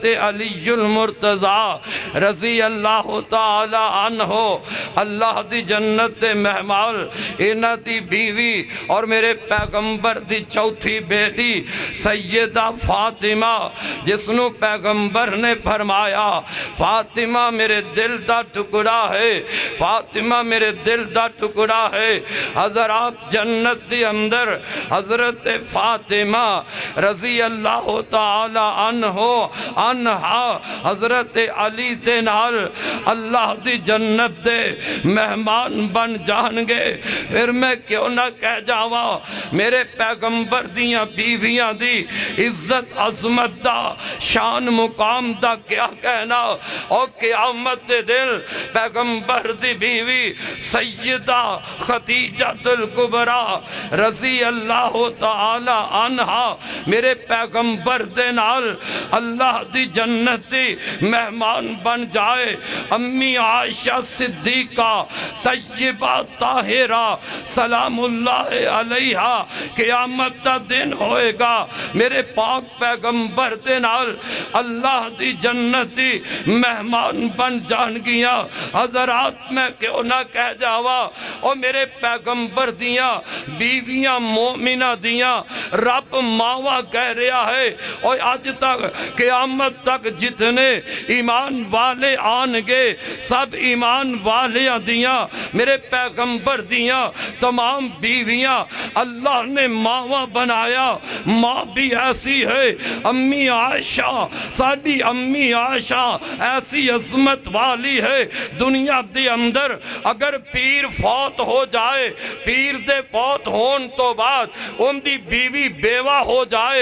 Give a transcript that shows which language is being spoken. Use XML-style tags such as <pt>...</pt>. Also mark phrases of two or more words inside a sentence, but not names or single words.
<pa>علی المرتضی</pa> <ar>رضی اللہ تعالی</ar> <pa>عنہ اللہ دی جنت دے مہمان انہ دی بیوی اور میرے پیغمبر دی چوتھی بیٹی سیدہ فاطمہ جس نو پیغمبر نے فرمایا فاطمہ میرے دل دا ٹکڑا ہے فاطمہ میرے دل دا ٹکڑا ہے حضرات جنت دی اندر حضرت فاطمہ رضی اللہ تعالی عنہا حضرت علی دے نال اللہ دی جنت دے مہمان بن جان گے پھر میں کیوں نہ کہہ جاوا میرے پیغمبر دیاں بیویاں دی عزت عظمت دا شان مقام دا کیا کہنا اور قیامت دل پیغمبر دی بیوی سیدہ خدیجہ الکبریٰ</pa> <ar>رضی اللہ تعالی عنہا</ar> <pa>میرے پیغمبر دے نال اللہ دی جنت دی مہمان بن جائے امی عائشہ صدیقہ طیبہ طاہرہ</pa> <ar>سلام اللہ علیہا</ar> <pa>قیامت دا دن ہوئے گا میرے پاک پیغمبر دے نال اللہ دی جنت دی مہمان بن جان گیا حضرات میں کیوں نہ کہہ جاوا اور میرے پیغمبر دیاں بیویاں مومنہ دیاں رب ماوا کہہ رہا ہے اور آج تک قیامت تک جتنے ایمان والے آنگے سب ایمان والیاں دیاں میرے پیغمبر دیاں تمام بیویاں اللہ نے ماوا بنایا ماں بھی ایسی ہے امی عائشہ ساڑی امی عائشہ ایسی عظمت والی ہے دنیا دے اندر اگر پیر فوت ہو جائے پیر دے فوت ہون تو بعد ان دی بیوی بیوہ ہو جائے</pa>